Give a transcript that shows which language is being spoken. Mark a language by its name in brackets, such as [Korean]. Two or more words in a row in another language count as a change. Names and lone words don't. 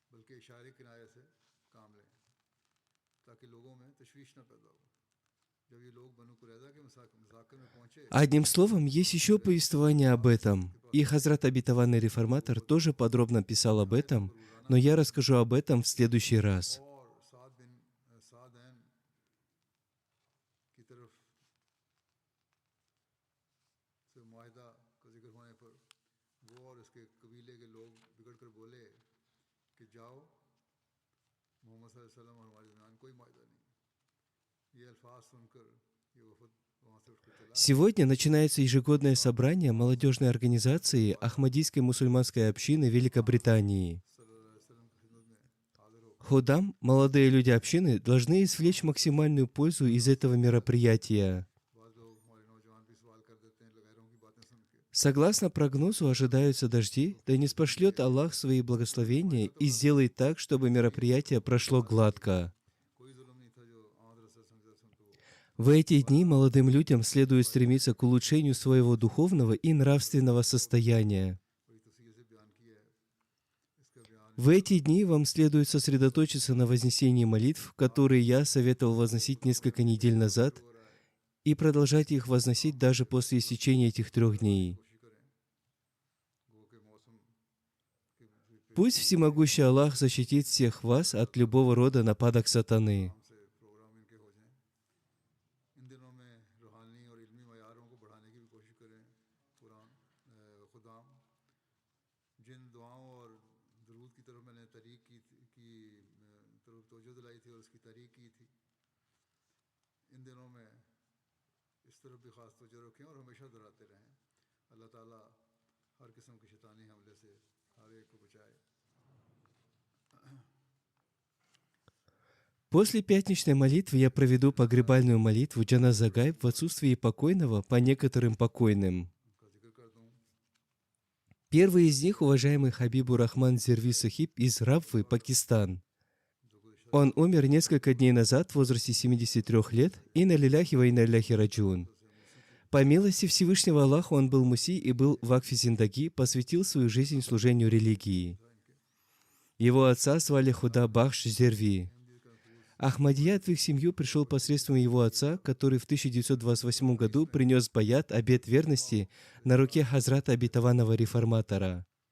[Urdu] کے اشارے کنارے سے کام لیں تاکہ لوگوں میں تشویش نہ پیدا ہو. جب یہ لوگ بنو قریظہ کے مساکن میں پہنچے [Russian] Одним словом, есть еще повествование об этом. И Хазрат Обетованный Реформатор тоже подробно писал об этом, но я расскажу об этом в следующий раз. [Urdu] اور سعد بن سعدین کی طرف سے معاہدہ کا ذکر ہونے پر وہ اور اس کے قبیلے کے لوگ بگڑ کر بولے کہ جاؤ محمد [Arabic] صلى الله عليه وسلم [Urdu] اور ہمارے درمیان کوئی معاہدہ نہیں. یہ الفاظ سن کر یہ وفد وہاں سے اٹھ کر چلا. [Russian] Сегодня начинается ежегодное собрание молодежной организации Ахмадийской мусульманской общины Великобритании. [Arabic] صلى الله عليه وسلم [Urdu] کی خدمت میں حاضر ہو [Russian] Худам, молодые люди общины, должны извлечь максимальную пользу из этого мероприятия. [Urdu] بعد لوگ ہمارے نوجوان بھی سوال کر دیتے ہیں غیروں کی باتیں سن کے. [Russian] Согласно прогнозу, ожидаются дожди, да не спошлет Аллах свои благословения и сделает так, чтобы мероприятие прошло гладко. [Urdu] کوئی ظلم نہیں تھا جو آمد رسول [Arabic] صلى الله عليه وسلم [Urdu] کو [Russian] В эти дни молодым людям следует стремиться к улучшению своего духовного и нравственного состояния. [Urdu] بڑی تفصیل سے بیان کیا ہے. اس کا بیان [Russian] В эти дни вам следует сосредоточиться на вознесении молитв, которые я советовал возносить несколько недель назад, и продолжать их возносить даже после истечения этих 3 дней. [Urdu] کوشش کریں گو کے موسم کے [Russian] Пусть всемогущий Аллах защитит всех вас от любого рода нападок сатаны. [Urdu] سے پروگرام ان کے ہو جائیں۔ ان دنوں میں روحانی اور علمی معیاروں کو بڑھانے کی بھی کوشش کریں. قرآن خدام جن دعاؤں اور درود کی طرف میں نے تحریک کی طرف توجہ دلائی تھی اور اس کی تحریک کی تھی، ان دنوں میں اس طرف بھی خاص توجہ رکھیں اور ہمیشہ دہراتے رہیں. اللہ تعالیٰ ہر قسم کے شیطانی حملے سے ہر ایک کو بچائے. [Russian] После пятничной молитвы я проведу погребальную молитву Джаназа Гайб в отсутствии покойного по некоторым покойным. [Urdu] ان کا ذکر کر دوں. [Russian] Первый из них — уважаемый Хабибур Рахман Зерви Сахиб из Раввы, Пакистан. Он умер несколько дней назад в возрасте 73 лет, и [Arabic] إنا لله وإنا إليه راجعون. [Russian] По милости Всевышнего Аллаха он был муси и был в [Urdu] وقف زندگی, [Russian] посвятил свою жизнь служению религии. Его отца звали Худа Бахш Зерви. Ахмадият в их семью пришел посредством его отца, который в 1928 году принес баят, обет верности, на руке Хазрата Обетованного Реформатора.